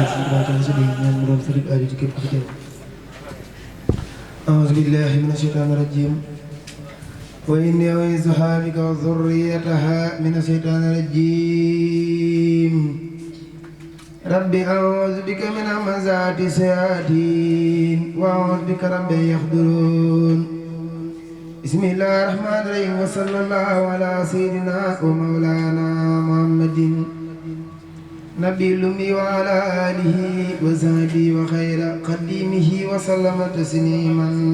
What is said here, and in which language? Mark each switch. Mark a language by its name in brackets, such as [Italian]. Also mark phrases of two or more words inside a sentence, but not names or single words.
[Arabic] الصلاة والسلام [Wolof] ñaan mu doon fajug aajo ci képp ku fi teew. [Arabic] أعوذ بالله من الشيطان الرجيم وإني أعيذها بك وذريتها من الشيطان الرجيم رب أعوذ بك من همزات الشياطين وأعوذ بك رب يحضرون بسم الله الرحمن الرحيم وصلى الله على سيدنا ومولانا محمد نبي الأمي وعلى آله وصحبه وخير قديمه وسلم تسليما